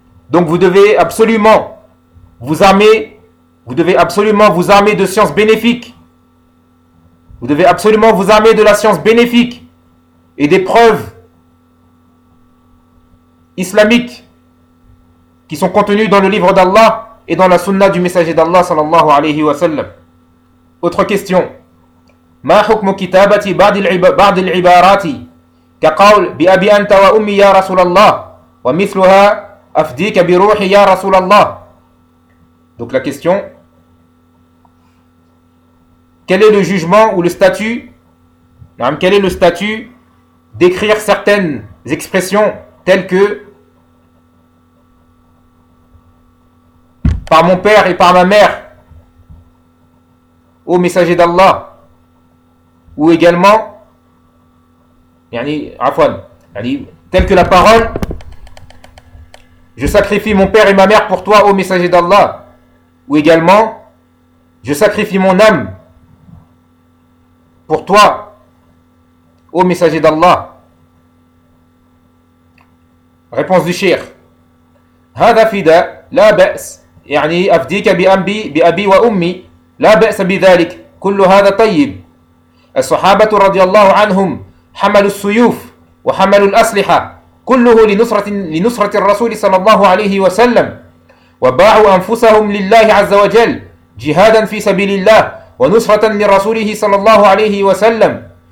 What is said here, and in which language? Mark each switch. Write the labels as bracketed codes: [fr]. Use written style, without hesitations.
[fr] Donc vous devez absolument vous armer de sciences bénéfiques. Vous devez absolument vous armer de la science bénéfique et des preuves islamiques qui sont contenues dans le livre d'Allah et dans la sunna du messager d'Allah [ar] sallallahu alayhi wa sallam. [fr] Autre question. [ar] ما حكم كتابة بعض العبارات كقول بأبي أنت وأمي يا رسول الله ومثلها أفديك بروحي يا رسول الله. [fr] Donc la question, quel est le jugement ou le statut, quel est le statut d'écrire certaines expressions telles que par mon père et par ma mère, ô messager d'Allah, ou également, telle que la parole, je sacrifie mon père et ma mère pour toi, ô messager d'Allah. Ou également, je sacrifie mon âme pour toi, ô messager d'Allah. Réponse du shir. [ar] هذا فداء لا بأس يعني أفديك بأبي بأبي وأمي لا بأس بذلك كل هذا طيب. الصحابة رضي الله عنهم حملوا السيوف وحملوا الأسلحة كله لنصرة الرسول صلى الله عليه وسلم وباعوا أنفسهم لله عز وجل جهادا في سبيل الله ونصرة لرسوله صلى الله عليه وسلم.